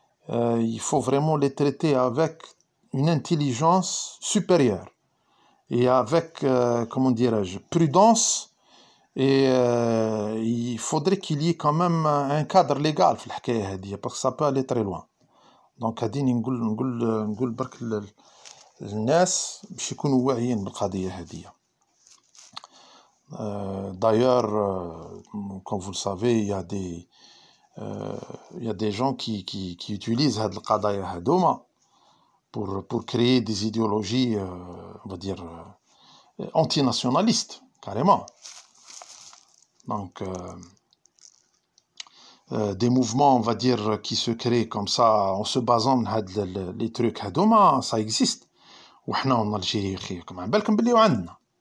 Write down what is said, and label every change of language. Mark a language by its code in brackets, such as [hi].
[fr] Il faut vraiment les traiter avec une intelligence supérieure et avec, comment dirais-je, prudence. Et il faudrait qu'il y ait quand même un cadre légal [ar] في الحكاية هذه [fr] parce que ça peut aller très loin. [ar] Donc هادي نقول برك الناس باش يكونوا واعيين بالقضية هذه. [fr] D'ailleurs, comme vous le savez, il y a des gens qui utilisent [ar] هاد القضايا هادوما [fr] pour créer des idéologies, on va dire, antinationalistes, carrément. Donc, des mouvements, on va dire, qui se créent comme ça en se basant sur les trucs هادوما, ça existe. [ar] وحنا [fr] en Algérie [ar] كما على بالكم بلي وعندنا.